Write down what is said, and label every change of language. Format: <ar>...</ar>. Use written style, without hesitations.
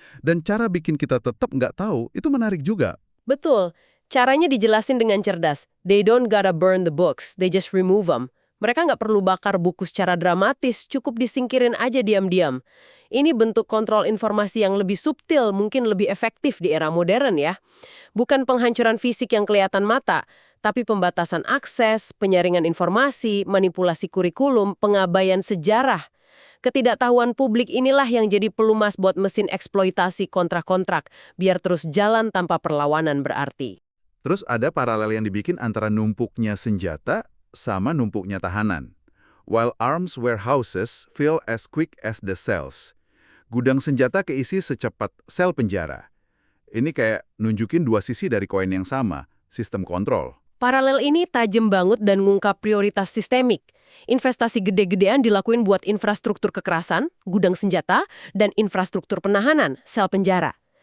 <id>Dan cara bikin kita tetap nggak tahu itu menarik juga. Betul, caranya dijelasin dengan cerdas.</id> <en>They don't gotta burn the books, they just remove them.</en> <id>Mereka nggak perlu bakar buku secara dramatis, cukup disingkirin aja diam-diam. Ini bentuk kontrol informasi yang lebih subtil, mungkin lebih efektif di era modern ya. Bukan penghancuran fisik yang kelihatan mata, tapi pembatasan akses, penyaringan informasi, manipulasi kurikulum, pengabaian sejarah. Ketidaktahuan publik inilah yang jadi pelumas buat mesin eksploitasi kontrak-kontrak, biar terus jalan tanpa perlawanan berarti. Terus ada paralel yang dibikin antara numpuknya senjata sama numpuknya tahanan.</id> <en>While arms warehouses fill as quick as the cells.</en> <id>Gudang senjata keisi secepat sel penjara. Ini kayak nunjukin dua sisi dari koin yang sama, sistem kontrol. Paralel ini tajam banget dan ngungkap prioritas sistemik. Investasi gede-gedean dilakuin buat infrastruktur kekerasan, gudang senjata, dan infrastruktur penahanan, sel penjara.</id>